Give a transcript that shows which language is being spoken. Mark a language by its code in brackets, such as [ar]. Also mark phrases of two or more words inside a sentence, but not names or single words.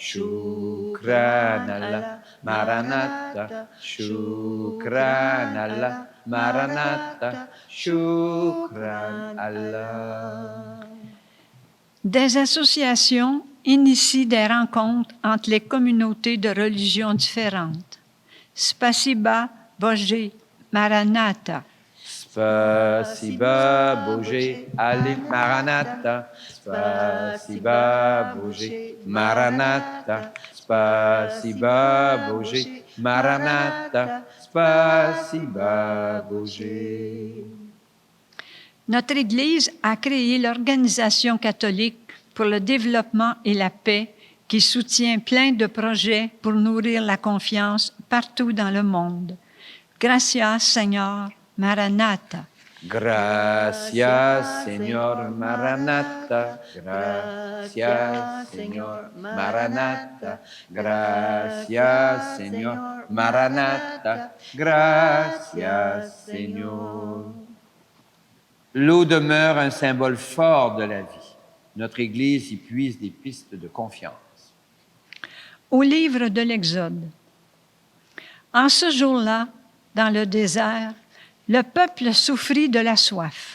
[ar] شكرًا الله ماراناثا. شكرًا الله ماراناثا. شكرًا الله. [fr] Des associations initient des rencontres entre les communautés de religions différentes. [ru] Спасибо Боже Маранафа. Спасибо Боже Али Маранафа. Спасибо Боже Маранафа. Спасибо Боже Маранафа. Спасибо Боже. [fr] Notre Église a créé l'Organisation catholique pour le développement et la paix qui soutient plein de projets pour nourrir la confiance partout dans le monde. [es] Gracias, Seigneur, Maranatha. Gracias, Señor Maranatha. Gracias, Señor Maranatha. Gracias, Señor Maranatha. Gracias, Señor. [fr] L'eau demeure un symbole fort de la vie. Notre Église y puise des pistes de confiance. Au livre de l'Exode. En ce jour-là, dans le désert, le peuple souffrit de la soif.